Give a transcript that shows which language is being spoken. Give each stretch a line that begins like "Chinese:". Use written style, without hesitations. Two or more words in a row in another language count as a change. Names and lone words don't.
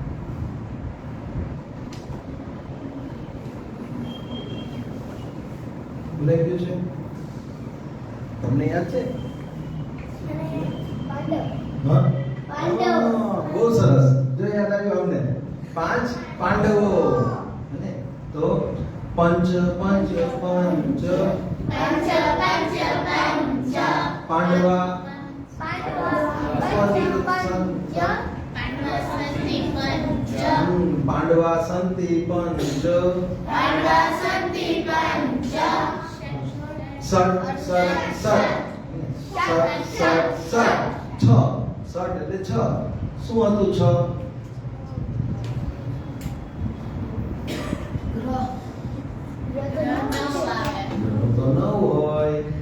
Gujarati: ભૂલાઈ ગયું છે? તમને યાદ છે? पाण्डव હા પાંડવ. બહુ સરસ. જો યાદ આવ્યું અમને. પાંચ પાંડવો. અને તો પંચ પંચ પંચ
Sanskrit: पञ्च पञ्च पञ्च પાંડવા पाण्डवास्सन्ति पञ्च पाण्डवा सन्ति पञ्च पाण्डवास्सन्ति पञ्च षट् षट् षट् षट् षट् षट् છ સટ
Gujarati: એટલે છ. શું હતું છ? તો ન હોય.